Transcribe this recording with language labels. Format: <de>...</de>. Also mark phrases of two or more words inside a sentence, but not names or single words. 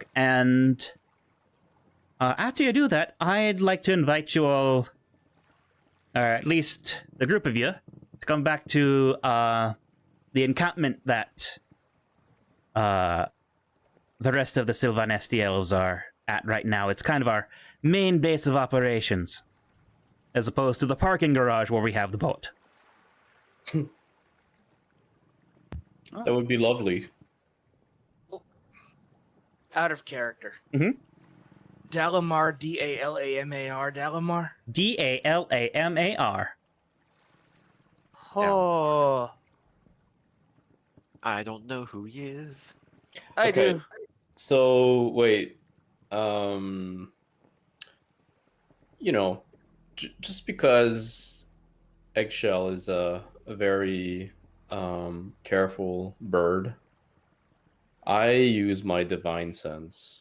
<en>And after you do that, I'd like to invite you all, or at least the group of you, to come back to the encampment that the rest of the Sylvanesti elves are at right now. It's kind of our main base of operations, as opposed to the parking garage where we have the boat. That would be lovely. Out of character. Mhm. Dalamar, Dalamar, Dalamar. Dalamar. Oh, I don't know who he is. I Okay. do. So wait, just because Eggshell is a very careful bird, I use my divine sense</en>